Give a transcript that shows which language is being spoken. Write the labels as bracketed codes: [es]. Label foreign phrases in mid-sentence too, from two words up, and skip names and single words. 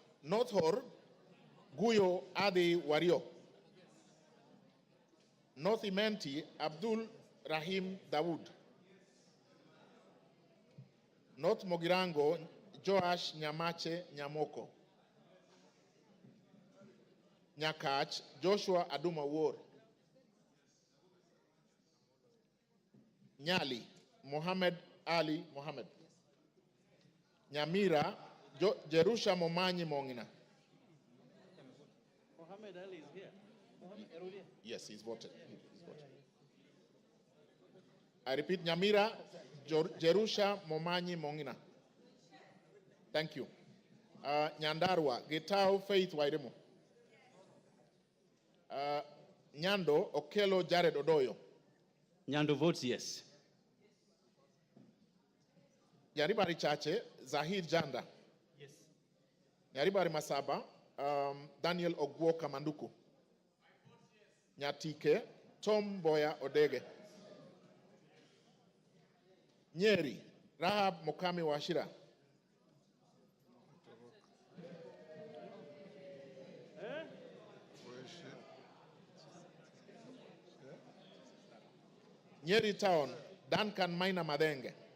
[en] North Hor, Guyo Adi Wario. North Imenti, Abdul Rahim Dawood. North Mogirango, Joash Nyamache Nyamoko. Nyakach, Joshua Aduma War. Nyali, Mohammed Ali Mohammed. Nyamira, Jerusha Momanyi Mongina. Mohammed Ali is here. Yes, he's voted. He's voted. I repeat, Nyamira, Jerusha Momanyi Mongina. Thank you. Nyandarua, Getao Faith Wairemo. Nyando, Okelo Jared Odoyo. Nyando votes yes. Nyaribari Chache, Zahid Janda. Yes. Nyaribari Masaba, Daniel Ogwo Kamanduku. Nyatike, Tom Boya Odege. Nyeri, Rahab Mokami Washira. Nyeri Town, Duncan Maina Madenge.